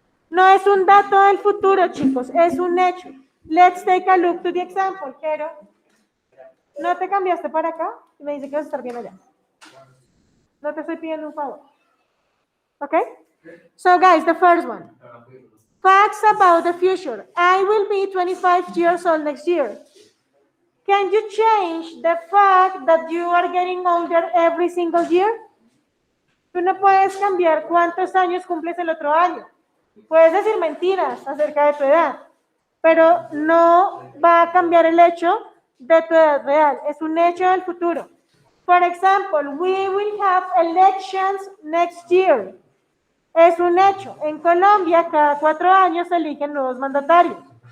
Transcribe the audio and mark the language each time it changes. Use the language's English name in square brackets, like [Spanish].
[Spanish] No es un dato del futuro, chicos, es un hecho. [English] Let's take a look to the example, Jero. [Spanish] ¿No te cambiaste para acá? Y me dice que vas a estar bien allá. No te estoy pidiendo un favor. [English] Okay? So, guys, the first one. Facts about the future. I will be 25 years old next year. Can you change the fact that you are getting older every single year? [Spanish] Tú no puedes cambiar cuántos años cumples el otro año. Puedes decir mentiras acerca de tu edad, pero no va a cambiar el hecho de tu edad real. Es un hecho del futuro. [English] For example, we will have elections next year. [Spanish] Es un hecho. En Colombia, cada 4 años se eligen nuevos mandatarios.